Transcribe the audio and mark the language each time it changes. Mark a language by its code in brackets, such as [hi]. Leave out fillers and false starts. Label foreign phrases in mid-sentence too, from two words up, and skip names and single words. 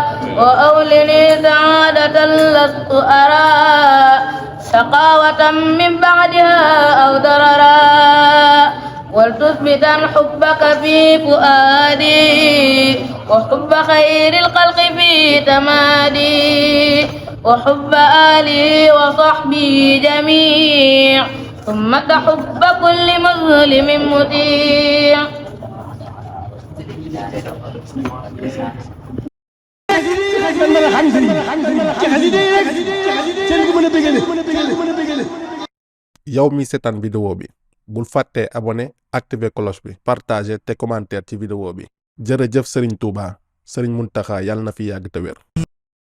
[ar] وأولني سعادة لست أرى شقاوة من بعدها أو ضررا ولتثبتا حبك في فؤادي وحب خير الخلق في تمادي وحب آلي وصحبي جميع ثم حب كل مظلم مطيع [wo] yow mi seetaan vidéo bi bul fàtte [fr] abonné activer [wo] cloche bi partager te commentaire ci vidéo bi jërëjëf Serigne Touba Serigne Mountakha yàlla na fi yàgg te wér